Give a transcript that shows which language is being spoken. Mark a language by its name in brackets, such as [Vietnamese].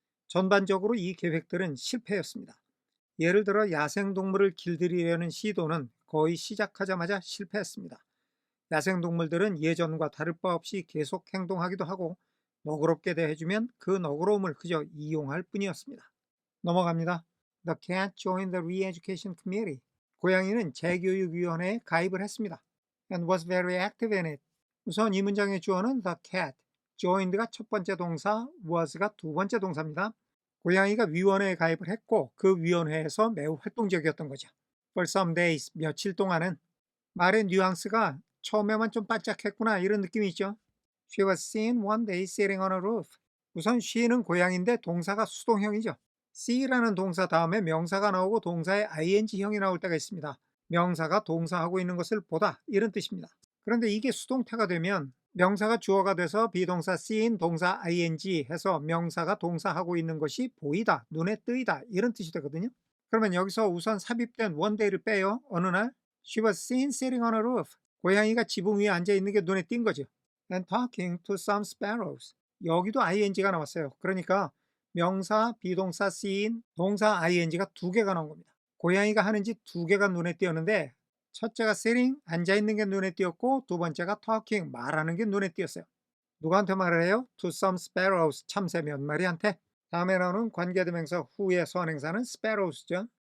[Korean] 전반적으로 이 계획들은 실패였습니다. 예를 들어 야생동물을 길들이려는 시도는 거의 시작하자마자 실패했습니다. 야생동물들은 예전과 다를 바 없이 계속 행동하기도 하고 너그럽게 대해주면 그 너그러움을 그저 이용할 뿐이었습니다. 넘어갑니다. [English] The cat joined the re-education committee. [Korean] 고양이는 재교육위원회에 가입을 했습니다. [English] And was very active in it. [Korean] 우선 이 문장의 주어는 the cat, joined가 첫 번째 동사, was가 두 번째 동사입니다. 고양이가 위원회에 가입을 했고 그 위원회에서 매우 활동적이었던 거죠. [English] For some days, [Korean] 며칠 동안은 말의 뉘앙스가 처음에만 좀 반짝했구나 이런 느낌이 있죠. [English] She was seen one day sitting on a roof. [Korean] 우선 she는 고양이인데 동사가 수동형이죠. see라는 동사 다음에 명사가 나오고 동사의 ing형이 나올 때가 있습니다. 명사가 동사하고 있는 것을 보다 이런 뜻입니다. 그런데 이게 수동태가 되면 명사가 주어가 돼서 비동사 seen, 동사 ing 해서 명사가 동사하고 있는 것이 보이다, 눈에 뜨이다 이런 뜻이 되거든요. 그러면 여기서 우선 삽입된 [English] one day [Korean] 를 빼요. 어느 날 [English] She was seen sitting on a roof. [Korean] 고양이가 지붕 위에 앉아 있는 게 눈에 띈 거죠. [English] And talking to some sparrows. [Korean] 여기도 ing가 나왔어요. 그러니까 명사, 비동사 seen, 동사 ing가 두 개가 나온 겁니다. 고양이가 하는 짓 두 개가 눈에 띄었는데 첫째가 sitting, 앉아있는 게 눈에 띄었고 두 번째가 talking, 말하는 게 눈에 띄었어요. 누구한테 말을 해요? [English] To some sparrows, [Korean] 참새 몇 마리한테. 다음에 나오는 관계대명사 후의 선행사는 sparrows죠.